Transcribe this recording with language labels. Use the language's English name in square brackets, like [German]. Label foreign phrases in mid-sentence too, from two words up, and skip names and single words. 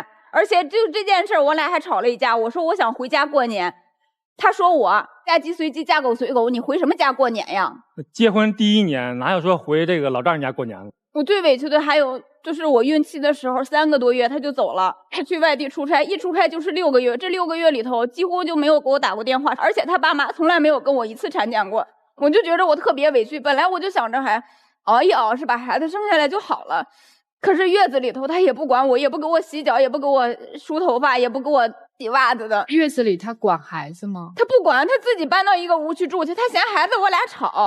[Chinese] 而且就這件事，我倆還吵了一架。我說我想回家過年，他說我嫁雞隨雞，嫁狗隨狗，你回什麼家過年呀？結婚第1年哪有說回這個老丈人家過年了？我最委屈的還有就是我孕期的時候，3個多月他就走了，他去外地出差，一出差就是6 個月。這6個月裡頭幾乎就沒有給我打過電話，而且他爸媽從來沒有跟我1次產檢過。我就覺得我特別委屈，本來我就想着還熬一熬是把孩子生下来就好了。可是月子里头他也不管我，也不给我洗脚，也不给我梳头发，也不给我洗袜子的。月子里他管孩子吗？他不管，他自己搬到一个屋去住去，他嫌孩子我俩吵。